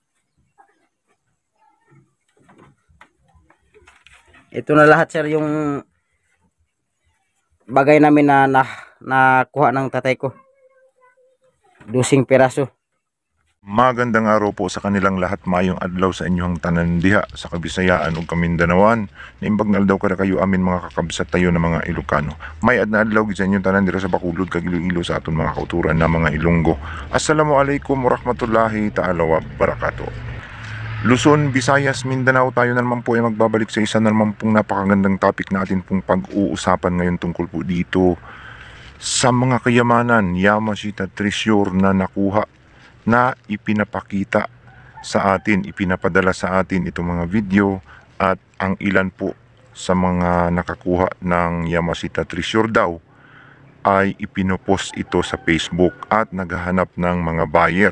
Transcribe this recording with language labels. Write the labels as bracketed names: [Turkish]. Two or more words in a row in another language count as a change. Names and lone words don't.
[Filipino] Ito na lahat sir yung bagay namin na nakuha ng tatay ko. 12 piraso. Magandang araw po sa kanilang lahat, [Cebuano] mayong adlaw sa inyong tanan diha sa Kabisayaan ug Kamindanawan. [Iloko] Naimbag na adlaw kada kayo amin mga kakabsat tayo na mga Ilocano. [Hiligaynon] May adna adlaw gid sa inyong tanan dira sa Bacolod kag Iloilo sa aton mga kauturan na mga Ilonggo. [Arabic] السلام عليكم ورحمة الله تعالى وبركاته. [Filipino] Luzon, Visayas, Mindanao, tayo na naman po ay magbabalik sa isa na naman pong napakagandang topic na atin pong pag-uusapan ngayon tungkol po dito sa mga kayamanan, Yamashita Treasure na nakuha, na ipinapakita sa atin, ipinapadala sa atin itong mga video, at ang ilan po sa mga nakakuha ng Yamashita Treasure daw ay ipinopost ito sa Facebook at naghahanap ng mga buyer.